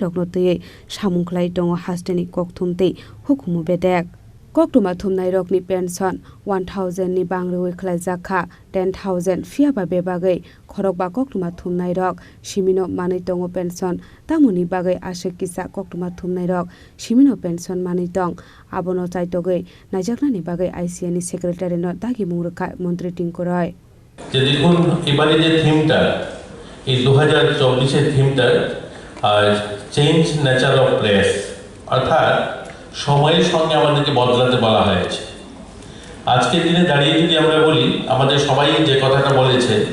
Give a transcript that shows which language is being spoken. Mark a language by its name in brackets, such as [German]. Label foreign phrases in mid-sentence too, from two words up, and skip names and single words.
[Kok Borok] Roknotei Shamungklai Dongo Hasteni Kokthumtei Hukumu Bedek Koktuma Thumnai Rokni pension 1000 ni Bangroi Khlaijakha 10000 Fiaba Bebagai Khorokba Koktuma Thumnai Rok Shimino Manai Tongo pension Tamuni Bagai Ashekisa Koktuma Thumnai Rok Shimino pension Manai Tong Abono Chaitogai Najaknani Bagai ICA ni Secretary no Dagi Mungruka Montri Tingkuroi [Bangla] যে দেখুন এবারে যে থিমটা এই 2024 এর থিমটা [English] change nature of press [Bangla] অর্থাৎ সময়ের সঙ্গে আমাদেরকে বদলাতে বলা হয়েছে আজকের দিনে দাঁড়িয়ে যদি আমরা বলি আমাদের সবাই যে কথাটা বলেছে